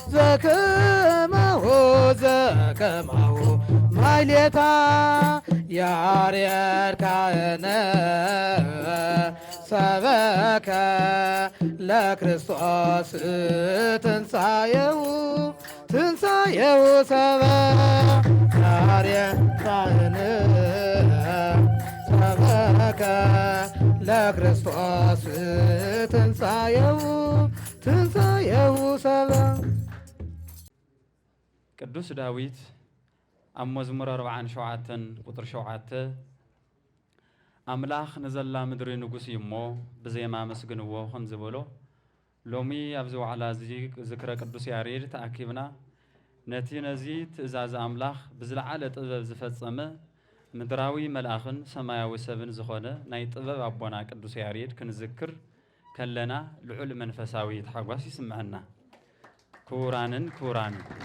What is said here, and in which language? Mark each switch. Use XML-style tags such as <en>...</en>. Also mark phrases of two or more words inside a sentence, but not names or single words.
<gez>ዘከማሁ ዘከማሁ ማይሌታ ያሬድ ካህነ ሰበከ ለክርስቶስ ትንሣኤሁ ትንሣኤሁ ሰበከ ያሬድ ካህነ ሰበከ ለክርስቶስ ትንሣኤሁ ትንሣኤሁ ሰበከ።</gez> <ti>ቅዱስ ዳዊት ኣብ መዝሙር 47 ቁጥር 7 ኣምላኽ ንዘላ ምድሪ ንጉስ እዩ እሞ ብዜማ መስግንዎ ከም ዝበሎ ሎሚ ኣብዚ ዋዕላ እዚ ዝክረ ቅዱስ ያሬድ ተኣኪብና ነቲ ነዚ ትእዛዝ ኣምላኽ ብዝለዓለ ጥበብ ዝፈጸመ ምድራዊ መልኣኽን ሰማያዊ ሰብን ዝኾነ ናይ ጥበብ ኣቦና ቅዱስ ያሬድ ክንዝክር ከለና ልዑል መንፈሳዊ ተሓጓስ ይስምዐና። ክቡራንን ክቡራንን</ti>